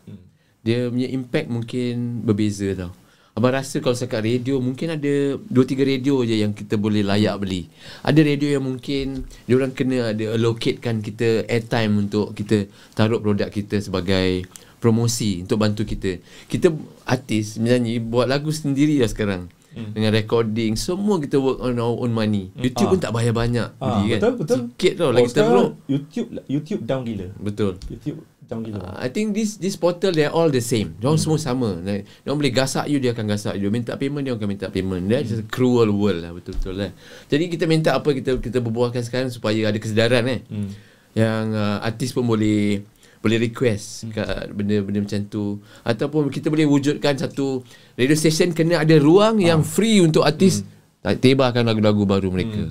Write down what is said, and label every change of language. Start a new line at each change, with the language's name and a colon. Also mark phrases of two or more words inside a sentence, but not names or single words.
Malay: Dia punya impact mungkin berbeza tau. Abang rasa kalau setakat radio mungkin ada 2-3 radio je yang kita boleh layak beli. Ada radio yang mungkin diorang kena ada allocatekan kita airtime untuk kita taruh produk kita sebagai promosi untuk bantu kita. Kita artis menyanyi buat lagu sendiri lah sekarang. Dengan recording semua kita
English: work on our own money.
Malay: YouTube pun tak bayar banyak beli kan. Betul. Sikit tau lagi teruk. YouTube down gila. Betul. YouTube down gila.
English: I think this portal they're all the same.
Malay: Diorang semua sama. Diorang boleh gasak you, dia akan gasak you. Minta payment, dia akan minta payment.
English: That's a cruel world lah,
Malay: betul-betul lah. Jadi kita minta apa kita berbualkan sekarang supaya ada kesedaran yang artis pun boleh request kat benda-benda macam tu. Ataupun kita boleh wujudkan satu radio station kena ada ruang yang free untuk artis tebarkan lagu-lagu baru mereka.